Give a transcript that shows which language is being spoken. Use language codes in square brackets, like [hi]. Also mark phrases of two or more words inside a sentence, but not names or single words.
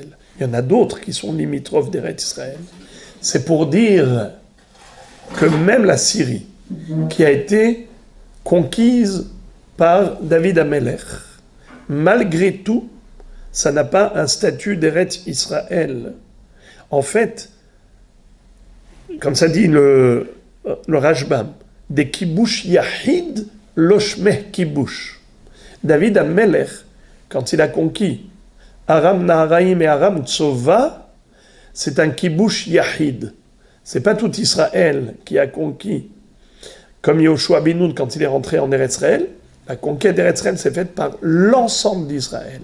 [fr] Il y en a d'autres qui sont limitrophes d'Eretz Israël. C'est pour dire que même la Syrie, qui a été conquise par David Amelech, malgré tout, ça n'a pas un statut d'Eretz Israël. En fait, comme ça dit le Rashbam, des [he] kibush yahid loshmeh kibush. [fr] David Amelech, quand il a conquis Aram Naharaim et Aram Tsova, c'est un [he] kibush yahid. [fr] C'est pas tout Israël qui a conquis. Comme Yoshua ben Nun, quand il est rentré en Eretz Israël, la conquête d'Eretz Israël s'est faite par l'ensemble d'Israël.